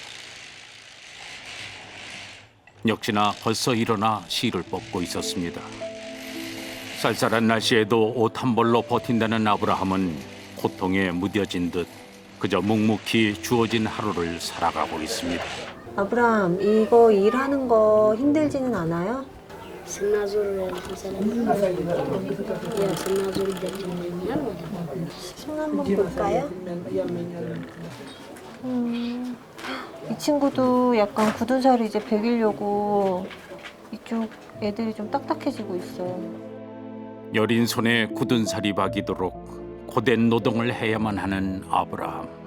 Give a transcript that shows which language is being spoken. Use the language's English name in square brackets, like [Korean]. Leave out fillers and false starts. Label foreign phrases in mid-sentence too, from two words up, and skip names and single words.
[Korean] 역시나 벌써 일어나 실을 뽑고 있었습니다. 쌀쌀한 날씨에도 옷 한 벌로 버틴다는 아브라함은 고통에 무뎌진 듯 그저 묵묵히 주어진 하루를 살아가고 있습니다. 아브람, 이거 일하는 거 힘들지는 않아요? [Amharic] ስናዞር ስናዞር ይደክመኛል ማለት ነው። [Korean] 손 한번 볼까요? 이 친구도 약간 굳은 살을 이제 베기려고 이쪽 애들이 좀 딱딱해지고 있어요. 여린 손에 굳은 살이 박이도록 고된 노동을 해야만 하는 아브라함.